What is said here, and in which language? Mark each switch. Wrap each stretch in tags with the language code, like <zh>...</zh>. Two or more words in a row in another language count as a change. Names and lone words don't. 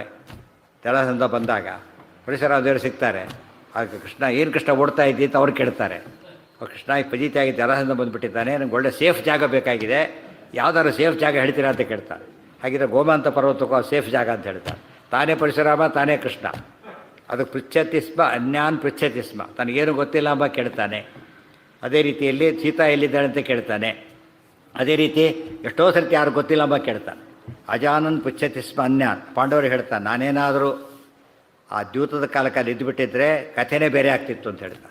<kn>ಜಲಸಂಧ ಬಂದಾಗ ಪರಶುರಾಮ ದೇವರು ಸಿಗ್ತಾರೆ. ಆಗ ಕೃಷ್ಣ ಏನು ಕೃಷ್ಣ ಓಡ್ತಾ ಇದ್ದಿ ಅಂತ ಅವ್ರು ಕೇಳ್ತಾರೆ. ಕೃಷ್ಣ ಫಜಿತಿಯಾಗಿ ಜಲಸಂಧ ಬಂದುಬಿಟ್ಟಿದ್ದಾನೆ, ನನಗೆ ಒಳ್ಳೆ ಸೇಫ್ ಜಾಗ ಬೇಕಾಗಿದೆ, ಯಾವುದಾದ್ರು ಸೇಫ್ ಜಾಗ ಹೇಳ್ತೀರಾ ಅಂತ ಕೇಳ್ತಾರೆ. ಹಾಗಿದ್ರೆ ಗೋಮಾಂತ ಪರ್ವತಕ್ಕೂ ಸೇಫ್ ಜಾಗ ಅಂತ ಹೇಳ್ತಾರೆ. ತಾನೇ ಪರಶುರಾಮ, ತಾನೇ ಕೃಷ್ಣ. ಅದಕ್ಕೆ</kn> <sa>ಪೃಚ್ಛತಿ ಸ್ಮ ಅನ್ಯಾನ್ ಪೃಚ್ಛತಿ ಸ್ಮ,</sa> <kn>ತನಗೇನು ಗೊತ್ತಿಲ್ಲ ಎಂಬ ಕೇಳ್ತಾನೆ. ಅದೇ ರೀತಿಯಲ್ಲಿ ಸೀತಾ ಎಲ್ಲಿದ್ದಾಳೆ ಅಂತ ಕೇಳ್ತಾನೆ. ಅದೇ ರೀತಿ ಎಷ್ಟೋ ಸರ್ತಿ ಯಾರು ಗೊತ್ತಿಲ್ಲ ಎಂಬ ಕೇಳ್ತಾನೆ.</kn> <sa>ಅಜಾನನ್ ಪೃಚ್ಛತಿ ಸ್ಮ ಅನ್ಯಾನ್.</sa> <kn>ಪಾಂಡವರು ಹೇಳ್ತಾನೆ, ನಾನೇನಾದರೂ ಆ ದ್ಯೂತದ ಕಾಲಕ್ಕೆ ಇದ್ದುಬಿಟ್ಟಿದ್ರೆ ಕಥೆನೇ ಬೇರೆ ಆಗ್ತಿತ್ತು ಅಂತ ಹೇಳ್ತಾನೆ.</kn>